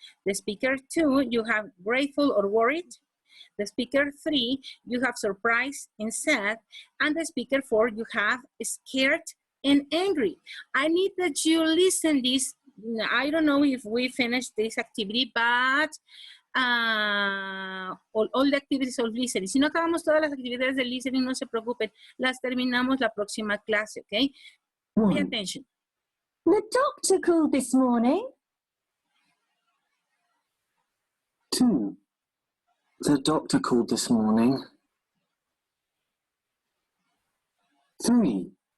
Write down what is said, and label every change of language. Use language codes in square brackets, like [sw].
[en] The speaker 2, you have grateful or worried. The speaker 3, you have surprised and sad. And the speaker 4, you have scared and angry. I need that you listen this. I don't know if we finished this activity, but all the activities of listening. [es] Si no acabamos todas las actividades de listening, no se preocupen. Las terminamos la próxima clase, okay? [en] Pay attention. The doctor called this morning. 2. The doctor called this morning. 3.